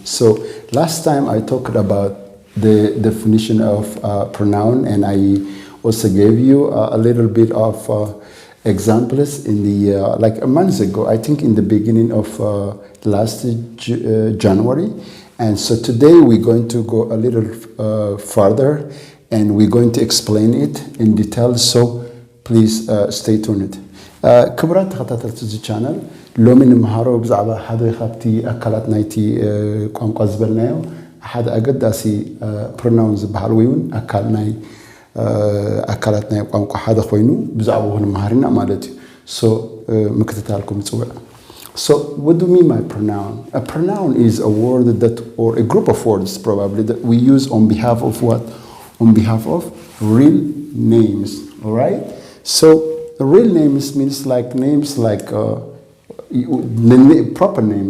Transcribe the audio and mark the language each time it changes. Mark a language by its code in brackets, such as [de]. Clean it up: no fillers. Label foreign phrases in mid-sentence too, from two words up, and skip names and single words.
[en] So last time I talked about the definition of pronoun, and I also gave you a little bit of examples in the like a month ago, I think in the beginning of last January. And so today we're going to go a little further and we're going to explain it in detail. So please stay tuned. [ti] ክቡራት ተኸታተልቲ እዚ ቻናል ሎሚ ንምሃሮ ብዛዕባ ሓደ ካብቲ ኣካላት ናይቲ ቋንቋ ዝበልናዮ ሓደ ኣገዳሲ ፕሮናውን ዝበሃል ወይ እውን ኣካላት ናይ ቋንቋ ሓደ ኮይኑ ብዛዕባ ንምሃርና ማለት እዩ ሶ ምክትታልኩም ጽውዕ. [en] So what do you mean by pronoun? A pronoun is a word that, or a group of words probably, that we use on behalf of what? On behalf of real names, all right? So the real names means like names like proper names.